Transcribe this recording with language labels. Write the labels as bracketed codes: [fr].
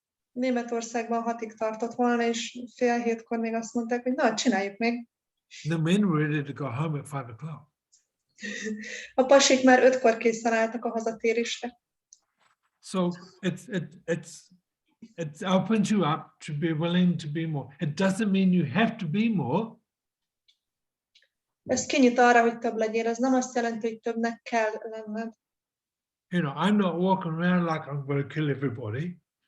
[hu] Németországban 6-ig tartott volna, és 6:30 még azt mondták, hogy na, csináljuk még. [en] The men were ready to go home at 5 o'clock. [hu] A pasik már 5-kor készen álltak a hazatérésre. [en] So it opens you up to be willing to be more. It doesn't mean you have to be more. [hu] Ez kinyit arra, hogy több legyél, ez nem azt jelenti, hogy többnek kell lenned. [en] You know, I'm not walking around like I'm going to kill everybody.